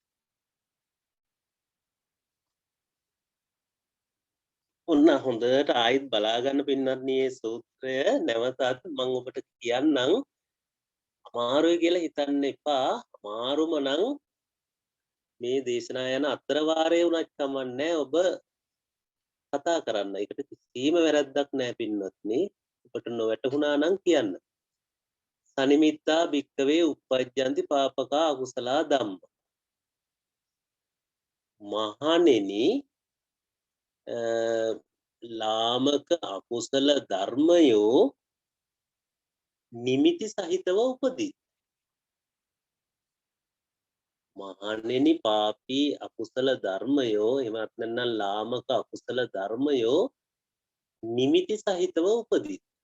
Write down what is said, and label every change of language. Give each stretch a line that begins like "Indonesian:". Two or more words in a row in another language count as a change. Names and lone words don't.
Sinhala: ඔන්න හොඳට ආයිත් බලාගන්න පින්වත්නි මේ සූත්‍රය නැවතත් මම ඔබට කියන්නම්. අමාරුයි කියලා හිතන්න එපා. අමාරුම නම් මේ දේශනා යන අතර වාරයේ උනත් කමන්නේ ඔබ කතා කරන්න. ඒකට කිසිම වැරැද්දක් නැහැ පින්වත්නි. ඔබට නොවැටුණා නම් කියන්න.
Pali: සනිමිත්තා භික්කවේ uppajjanti papaka akusala dhamma.
Sinhala: මහණෙනි ලාමක අකුසල ධර්මයෝ නිමිති සහිතව උපදී. මහණෙනි පාපී අකුසල ධර්මයෝ එමත් නැත්නම් ලාමක අකුසල ධර්මයෝ නිමිති සහිතව උපදී.